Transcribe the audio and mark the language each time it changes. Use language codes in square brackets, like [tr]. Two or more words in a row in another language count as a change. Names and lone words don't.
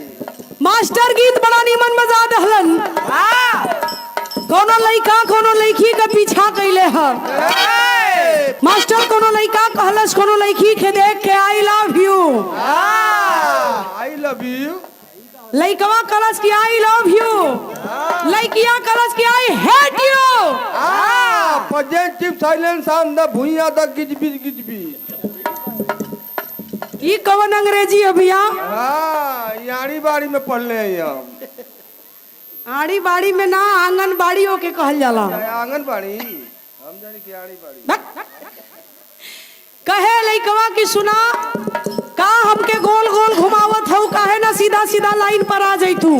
[bho] मास्टर गीत बड़ा निमन बजा दहलन, कोनो लइका कोनो लइकी के पीछा कैले है, मास्टर कोनो लइका कहलस कोनो लइकी के देख के [en] आई लव यू, I love you, [bho] लइकवा कहलस कि [en] आई लव यू, [bho] लइकिया कहलस कि [en] आई हेट यू। positive silence on the भुइया द गिजबिज गिजबिज। [bho] ये कवन अंग्रेजी है भैया? आड़ी बाड़ी में पढ़ ले हम। आड़ी बाड़ी में ना आंगनबाड़ी के कहल जाला। आंगनबाड़ी हम जानी कि आड़ी बाड़ी। कहे लइकवा की सुना का हमके गोल गोल घुमावत हूँ, काहे ना सीधा सीधा लाइन पर आ जाई तू।